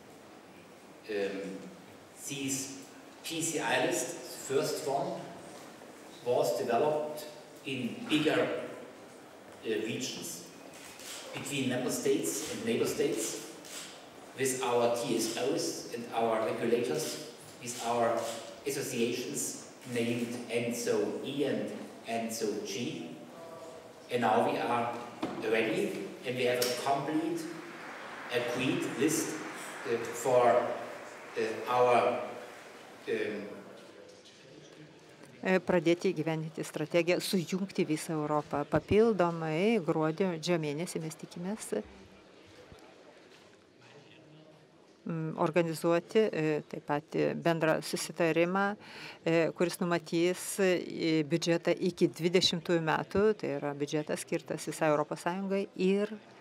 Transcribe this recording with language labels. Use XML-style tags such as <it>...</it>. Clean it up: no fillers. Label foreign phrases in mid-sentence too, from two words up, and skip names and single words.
<en>These PCI lists, first one, was developed in bigger regions between member states and neighbor states, with our TSOs and our regulators, with our associations named ENTSO-E and ENTSO-G. And now we are ready, and we have a complete agreed list for our</en> <lt>pradėti įgyvendinti strategiją, sujungti visą Europą. Papildomai gruodžio mėnesį mes tikimės organizuoti taip pat bendrą susitarimą, kuris numatys biudžetą iki 20 metų, tai yra biudžetas skirtas visai Europos Sąjungai, ir</lt>